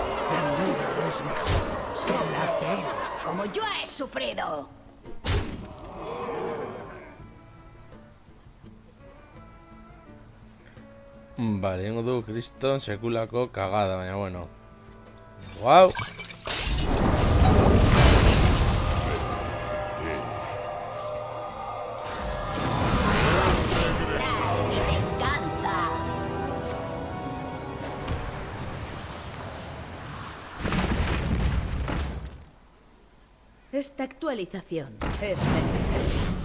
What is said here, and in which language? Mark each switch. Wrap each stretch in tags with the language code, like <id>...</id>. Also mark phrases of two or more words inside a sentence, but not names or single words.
<es>Sufre la pena como yo he sufrido. Vale,</es> <eu>ingo du kriston sekulako kagada, baina bueno. Guau!</eu> <es>Trae mi venganza. Esta actualización es necesaria.</es>